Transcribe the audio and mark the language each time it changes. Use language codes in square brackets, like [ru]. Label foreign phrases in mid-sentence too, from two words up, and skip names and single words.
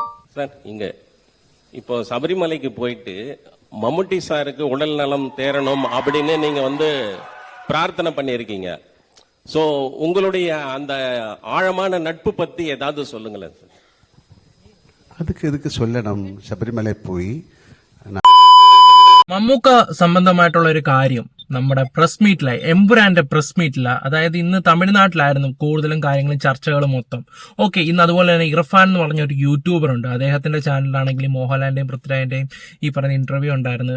[ta] சார் இங்க இப்போ சபரிமலைக்கு போயிட்டு மம்முட்டி சாருக்கு உடல் நலம் தேரணும் அப்படின்னு நீங்க பிரார்த்தனை பண்ணியிருக்கீங்க. ஸோ உங்களுடைய அந்த ஆழமான நட்பு பத்தி ஏதாவது சொல்லுங்களேன் சார். அதுக்கு எதுக்கு சொல்லணும்? [ml] ശബരിമല പോയി മമ്മൂക്ക സംബന്ധമായിട്ടുള്ള ഒരു കാര്യം നമ്മുടെ [en] press meetile [ml] എമ്പുരാന്റെ [en] press meetila, [ml] അതായത് ഇന്ന് തമിഴ്നാട്ടിലായിരുന്നു കൂടുതലും കാര്യങ്ങളും ചർച്ചകളും മൊത്തം. ഓക്കെ, ഇന്ന് അതുപോലെ തന്നെ ഇർഫാൻ എന്ന് പറഞ്ഞ ഒരു യൂട്യൂബർ ഉണ്ട്, അദ്ദേഹത്തിന്റെ ചാനലിലാണെങ്കിലും മോഹൻലാലിന്റെയും പൃഥ്വിരാജിന്റെയും ഈ പറഞ്ഞ ഇന്റർവ്യൂ ഉണ്ടായിരുന്നു.